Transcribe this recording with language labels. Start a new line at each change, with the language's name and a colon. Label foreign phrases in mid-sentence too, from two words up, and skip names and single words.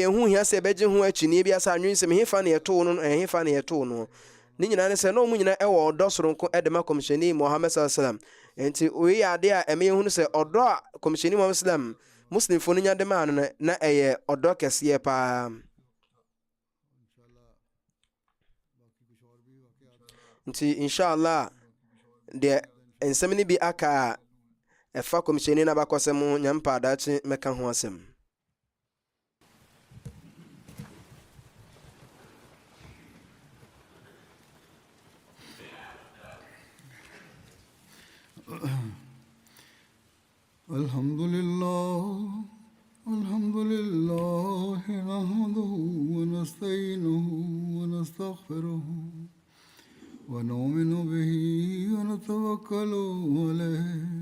Akan: ho hia sɛ ɛbɛgye ho akyini bi asa anwensɛm hefa na yɛtoo no hefa na yɛtoo no ne nyinaa ne sɛ na wɔn nyinaa ɛwɔ ɔdɔ soronko ɛde ma kɔmhyɛni Muhammad sallam nti wei yɛ adeɛ a ɛmɛ yɛn hu sɛ ɔdɔ a kɔmhyɛni Muhammad sallam muslimfoɔ no nya de ma no na ɛyɛ ɔdɔ kɛseɛ paa nti inshallah deɛ nsɛm no bi aka a ɛfa kɔmhyɛni no abakɔsɛm nyampa adakye mɛka ho asɛm
Arabic: الحمد لله نحمده ونستعينه ونستغفره ونؤمن به ونتوكل عليه